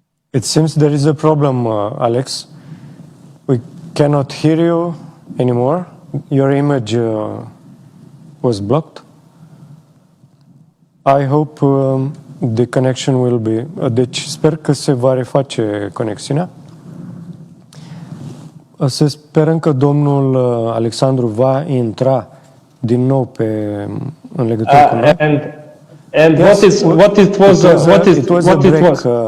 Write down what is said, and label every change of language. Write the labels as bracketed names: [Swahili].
[English] It seems there is a problem, Alex. We cannot hear you anymore. Your image was blocked. I hope the connection will be... [Romanian] Deci sper că se va reface conexiunea. Să sperăm că domnul Alexandru va intra din nou în legătură cu noi. [English] And yes, what it was a break.